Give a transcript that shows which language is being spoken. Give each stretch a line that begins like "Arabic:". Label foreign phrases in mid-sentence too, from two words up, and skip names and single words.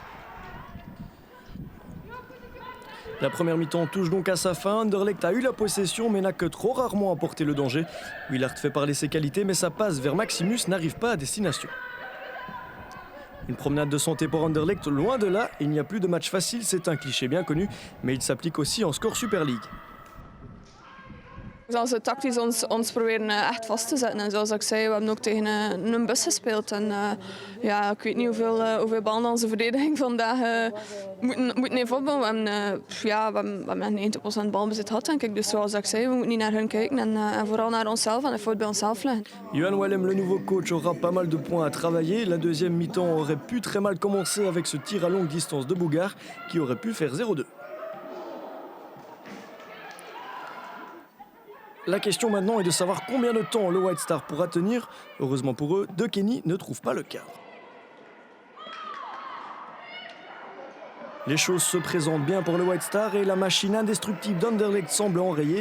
French: La première mi-temps touche donc à sa fin. Anderlecht a eu la possession mais n'a que trop rarement apporté le danger. Willard fait parler ses qualités mais sa passe vers Maximus n'arrive pas à destination. Une promenade de santé pour Anderlecht, loin de là, il n'y a plus de match facile, c'est un cliché bien connu, mais il s'applique aussi en Score Super League.
Dutch: Als we tactisch ons proberen echt vast te zetten. En zoals ik zei, we hebben ook tegen een bus gespeeld. En ja, ik weet niet hoeveel ballen onze verdediging vandaag moeten heeft opbouwen. We hebben 90% balbezit gehad, denk ik. Dus zoals ik zei, we moeten niet naar hun kijken en vooral naar onszelf en het voort bij onszelf leggen.
French: Johan Wellem, le nouveau coach, aura pas mal de points à travailler. La deuxième mi-temps aurait pu très mal commencer avec ce tir à longue distance de Bougard qui aurait pu faire 0-2. La question maintenant est de savoir combien de temps le White Star pourra tenir. Heureusement pour eux, De Kenny ne trouve pas le cadre. Les choses se présentent bien pour le White Star et la machine indestructible d'Anderlecht semble enrayer.